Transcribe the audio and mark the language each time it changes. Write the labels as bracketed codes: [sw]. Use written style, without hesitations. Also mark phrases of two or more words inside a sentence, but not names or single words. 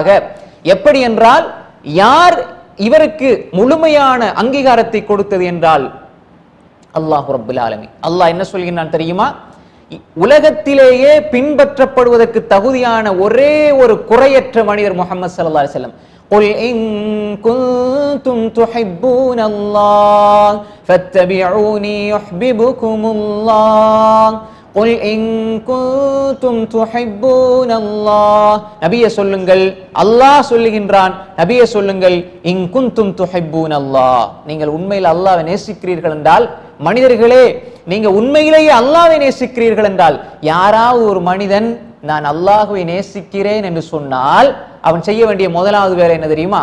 [ta] எப்படி என்றால், யார் இவருக்கு முழுமையான அங்கீகாரத்தை கொடுத்தது என்றால் [ar] الله رب العالمين. [ta] அல்லாஹ் என்ன சொல்கிறான் தெரியுமா? உலகத்திலேயே பின்பற்றப்படுவதற்கு தகுதியான ஒரே ஒரு குறையற்ற மனிதர் முஹம்மது [ar] صلى الله عليه وسلم. قل إن كنتم تحبون الله فاتبعوني يحببكم الله قل إن كنتم تحبون الله. [ta] நபியே சொல்லுங்கள், அல்லாஹ் சொல்லுகின்றான், நபியே சொல்லுங்கள், [ar] إن كنتم تحبون الله, [ta] நீங்கள் உண்மையில் அல்லாஹ்வை நேசிக்கிறீர்கள் என்றால், மனிதர்களே நீங்க உண்மையிலேயே அல்லாஹ்வை நேசிக்கிறீர்கள் என்றால், யாராவது ஒரு மனிதன் நான் அல்லாஹ்வை நேசிக்கிறேன் என்று சொன்னால் அவன் செய்ய வேண்டிய முதலாவது வேலை என்ன தெரியுமா?